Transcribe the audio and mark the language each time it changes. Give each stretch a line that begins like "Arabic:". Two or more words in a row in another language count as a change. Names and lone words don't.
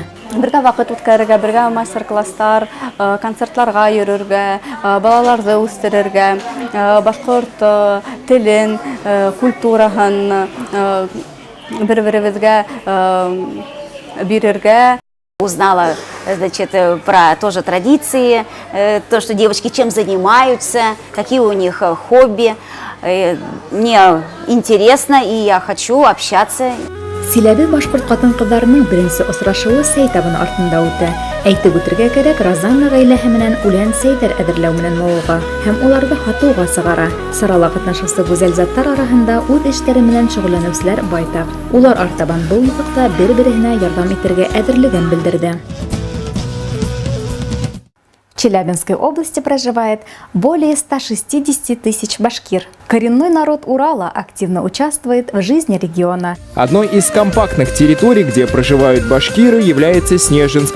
Bashkir: Бергә ваҡыт үткәрергә, бергә мастер-класстар, концертларға йөрөргә, балаларҙы үҫтерергә, башҡорт телен, культураһын бер-беребеҙгә бирергә.
Russian: Узнала, значит, про тоже традиции, то, что девочки чем занимаются, какие у них хобби. Мне интересно, и я хочу общаться.
Bashkir: Силәбе башҡорт ҡатын-ҡыҙҙарының беренсе осрашыуы сәй табыны артында үтә. Әйтеп үтергә кәрәк, Разанна ғаиләһе менән үлән сәйҙәр әҙерләү менән мауыға һәм уларҙы һатыуға сығара. Сарала ҡатнашыусы гүзәл заттар араһында үҙ эштәре менән шөғөлләнеүселәр байтаҡ. Улар артабан был юҫыҡта бер-береһенә ярҙам итергә әҙерлеген белдерҙе.
Russian: В Челябинской области проживает более 160 тысяч башкир. Коренной народ Урала активно участвует в жизни региона. Одной из компактных территорий, где проживают башкиры, является Снежинск.